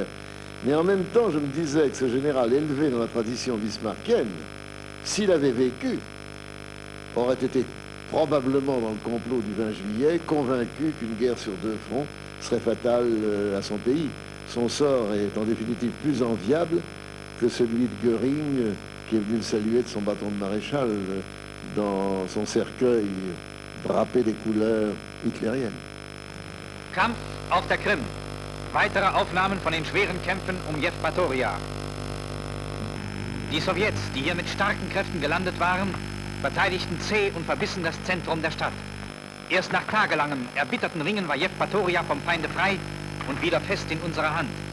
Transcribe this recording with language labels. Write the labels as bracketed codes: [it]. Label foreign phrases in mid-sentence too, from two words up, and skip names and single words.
[fr] Mais en même temps, je me disais que ce général élevé dans la tradition bismarckienne, s'il avait vécu, aurait été probablement dans le complot du 20 juillet, convaincu qu'une guerre sur deux fronts serait fatale à son pays. Son sort est en définitive plus enviable que celui de Göring, qui est venu le saluer de son bâton de maréchal dans son cercueil drapé des couleurs hitlériennes. [de] Kampf auf der Krim. Weitere Aufnahmen von den schweren Kämpfen um Jewpatoria. Die Sowjets, die hier mit starken Kräften gelandet waren, verteidigten zäh und verbissen das Zentrum der Stadt. Erst nach tagelangem, erbitterten Ringen war Jewpatoria vom Feinde frei und wieder fest in unserer Hand.